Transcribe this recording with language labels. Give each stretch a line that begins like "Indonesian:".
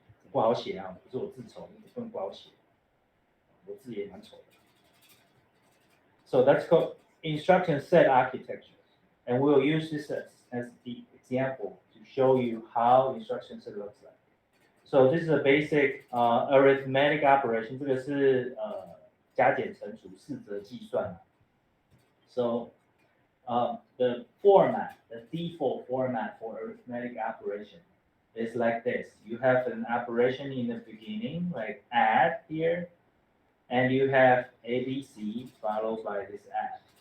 Chinese: 不好写啊，不是我自丑，根本不好写。我字也蛮丑的。
English: So that's called instruction set architecture, and we'll use this as the example to show you how instruction set looks like. So this is a basic arithmetic operation.
Chinese: 这个是加减乘除四则计算。
English: So the format, the default format for arithmetic operation is like this. You have an operation in the beginning, like add here, and you have ABC followed by this add.